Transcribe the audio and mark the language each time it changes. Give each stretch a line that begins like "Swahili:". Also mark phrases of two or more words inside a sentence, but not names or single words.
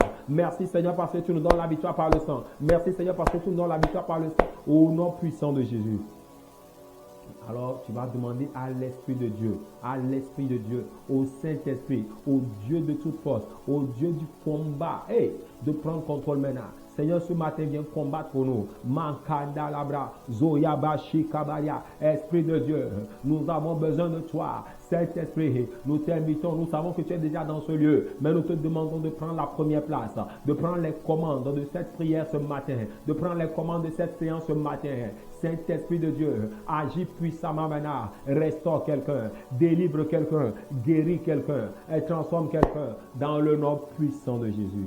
French: Merci Seigneur parce que tu nous donnes la victoire par le sang. Merci Seigneur parce que tu nous donnes la victoire par le sang. Au nom puissant de Jésus. Alors tu vas demander à l'Esprit de Dieu, au Saint-Esprit, au Dieu de toute force, au Dieu du combat, de prendre contrôle maintenant. Seigneur, ce matin, viens combattre pour nous. Mankanda labra, Zoyabashi kabaria, Esprit de Dieu, nous avons besoin de toi. Saint-Esprit, nous t'invitons, nous savons que tu es déjà dans ce lieu, mais nous te demandons de prendre la première place, de prendre les commandes de cette prière ce matin, de prendre les commandes de cette séance ce matin. Saint-Esprit de Dieu, agis puissamment maintenant, restaure quelqu'un, délivre quelqu'un, guéris quelqu'un, et transforme quelqu'un dans le nom puissant de Jésus.